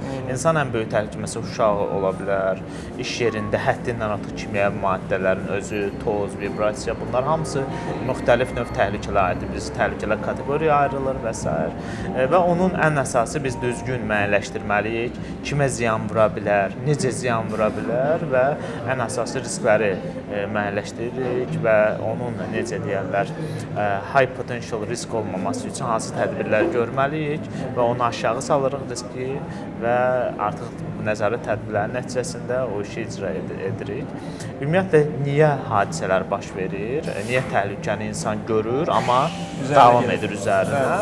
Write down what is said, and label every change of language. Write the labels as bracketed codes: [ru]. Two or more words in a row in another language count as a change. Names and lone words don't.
[az] İnsan ən böyük təhlükə, məsələn, uşağı ola bilər, iş yerində həddindən artıq kimyəvi maddələrin özü, toz, vibrasiya, bunlar hamısı müxtəlif növ təhlükələr aiddir. Biz təhlükələr kateqoriyaya ayrılır və s. Və onun ən əsası biz düzgün müəyyənləşdirməliyik, kimə ziyan vura bilər, necə ziyan vura bilər və ən əsası riskləri müəyyənləşdiririk və onun necə deyərlər, [en] high potential risk [az] olmaması üçün hansı tədbirlər görməliyik və onu aşağı salırıq riski və artıq nəzarət tədbirlərinin nəticəsində o işi icra edirik. Ümumiyyətlə, niyə hadisələr baş verir? Niyə təhlükəni insan görür, amma davam edir üzərinə?